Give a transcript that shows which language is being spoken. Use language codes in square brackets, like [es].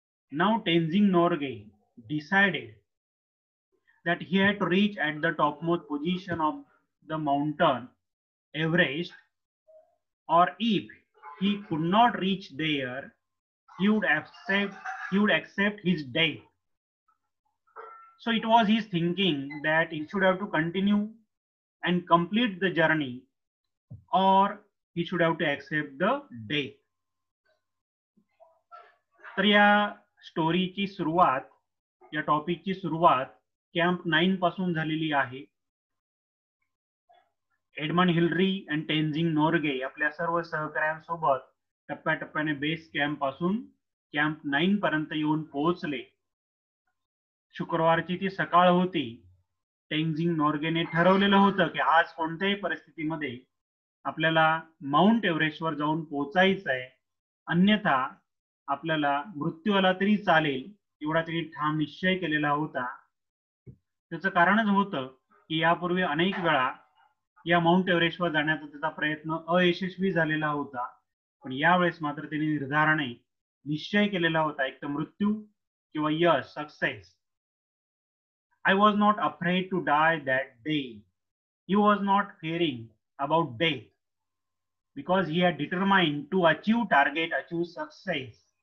[en] Now Tenzing Norgay decided that he had to reach at the topmost position of the mountain Everest, or if he could not reach there, he would accept his death. So it was his thinking that he should have to continue and complete the journey, or he should have to accept the death. [mr] तर या स्टोरीची सुरुवात, या टॉपिकची सुरुवात camp 9 पासून झालेली आहे. Edmund Hillary आणि टेन्झिंग नोर्गे आपल्या सर्व सहकाऱ्यांसोबत टप्प्याटप्प्याने बेस कॅम्प पासून कॅम्प 9 पर्यंत येऊन पोहोचले. शुक्रवारची ती सकाळ होती. टेन्झिंग नोर्गेने ठरवलेलं होतं की आज कोणत्याही परिस्थितीमध्ये आपल्याला माउंट एव्हरेस्टवर जाऊन पोहोचायचं आहे, अन्यथा आपल्याला मृत्यू आला तरी चालेल एवढा तरी ठाम निश्चय केलेला होता. त्याचं कारणच होतं की यापूर्वी अनेक वेळा या माउंट एव्हरेस्टवर जाण्याचा त्याचा प्रयत्न अयशस्वी झालेला होता, पण यावेळेस मात्र त्यांनी निर्धाराने निश्चय केलेला होता, एक तर मृत्यू किंवा यश, success. [en] I was not afraid to die that day. He was not fearing about death because he had determined to achieve target, achieve success.